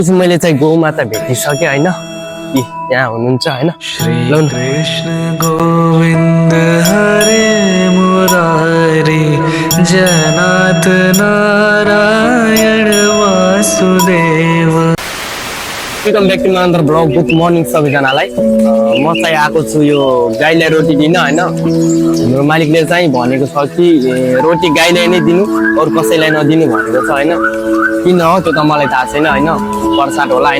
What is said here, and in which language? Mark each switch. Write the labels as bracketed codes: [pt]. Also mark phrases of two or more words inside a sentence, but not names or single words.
[ne] मैले चाहिँ गौमाता भेटिसकेँ होइन कि यहाँ हुनुहुन्छ होइन [sa] श्री कृष्ण गोविंद हरे मुरारी जनात नारायण वासुदेव। [en] welcome back to my blog. good morning सबैजनालाई। [ne] म चाहिँ आएको छु यो गाईलाई रोटी दिन होइन। हाम्रो मालिकले चाहिँ भनेको छ कि रोटी गाईलाई नै दिनु अरू कसैलाई नदिनु भनेको छ होइन। किन हो त्यो त मलाई थाहा छैन होइन, प्रसाद होला होइन।